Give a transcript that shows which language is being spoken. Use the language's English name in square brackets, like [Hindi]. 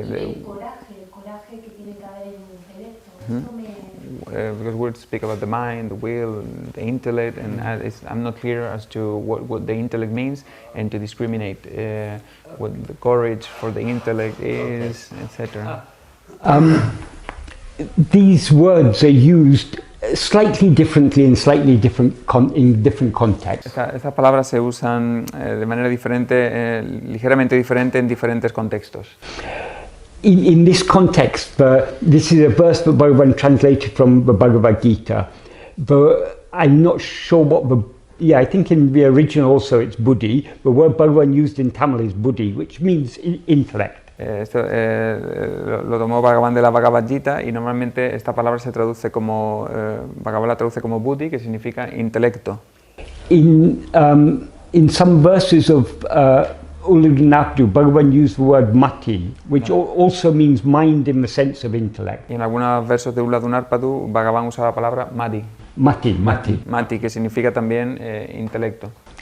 [Spanish] El coraje que tiene que haber en el intelecto. Esto [English] because we speak about the mind, the will, the intellect, and I'm not clear as to what the intellect means, and to discriminate what the courage for the intellect is, etc. These words are used slightly differently in slightly different contexts. [Spanish] Estas palabras se usan de manera diferente, ligeramente diferente en diferentes contextos. [English] In this context, this is a verse that Bhagavan translated from the Bhagavad Gita. I'm not sure I think in the original also it's buddhi. The word Bhagavan used in Tamil is buddhi, which means intellect. [Spanish] Esto lo tomó Bhagavan de la Bhagavad Gita y normalmente esta palabra se traduce como, Bhagavan la traduce como buddhi, que significa intelecto. [English] In some verses of Ullanapadu, Bhagavan used the word mati, which also means mind in the sense of intellect. [Spanish] Y en algunos versos de Ullanapadu, Bhagavan usa la palabra mati. Mati, que significa también intelecto.